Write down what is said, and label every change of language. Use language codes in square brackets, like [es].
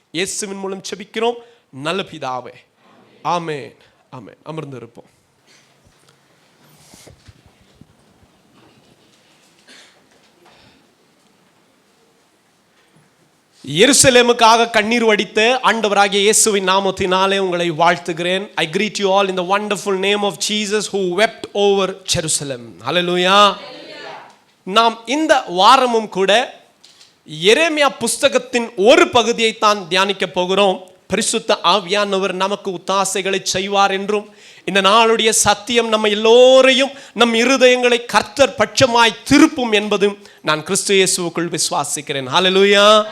[ta] இயேசுவின் மூலம் செபிக்கிறோம் நல்ல பிதாவே, ஆமென், ஆமென். அமர்ந்து இருப்போம். எருசலேமுக்காக கண்ணீர் வடித்த ஆண்டவராகிய இயேசுவின் நாமத்தினாலே உங்களை வாழ்த்துகிறேன். [en] I greet you all in the wonderful name of Jesus who wept over Jerusalem. Hallelujah. [ta] நாம் இந்த வாரமும் கூட எரேமியா புஸ்தகத்தின் ஒரு பகுதியை தான் தியானிக்க போகிறோம். பரிசுத்த ஆவியானவர் நமக்கு உத்தாசைகளை செய்வார் என்றும், இந்த நாளுடைய சத்தியம் நம்ம எல்லோரையும் நம் இருதயங்களை கர்த்தர் பட்சமாய் திருப்பும் என்பதும் நான் கிறிஸ்து இயேசுவுக்குள் விசுவாசிக்கிறேன். ஹல்லேலூயா.